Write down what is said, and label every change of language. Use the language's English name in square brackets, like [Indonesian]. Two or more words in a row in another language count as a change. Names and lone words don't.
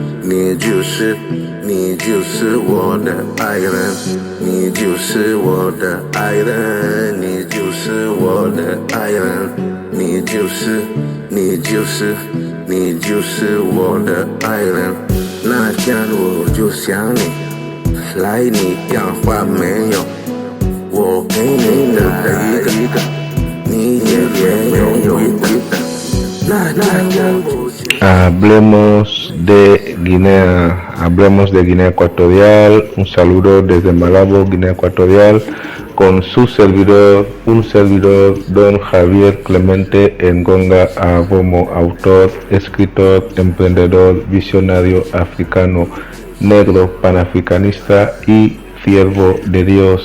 [Chinese] 我的爱人，你就是我的爱人，你就是我的爱人，你就是我的爱人。那天我就想你，来你电话没有？我给你打了一个，你也没有回答。那天我就 [Spanish] Hablemos de Guinea Ecuatorial. Un saludo desde Malabo, Guinea Ecuatorial, con su servidor, don Javier Clemente Engonga Abomo, autor, escritor, emprendedor, visionario africano, negro, panafricanista y siervo de Dios.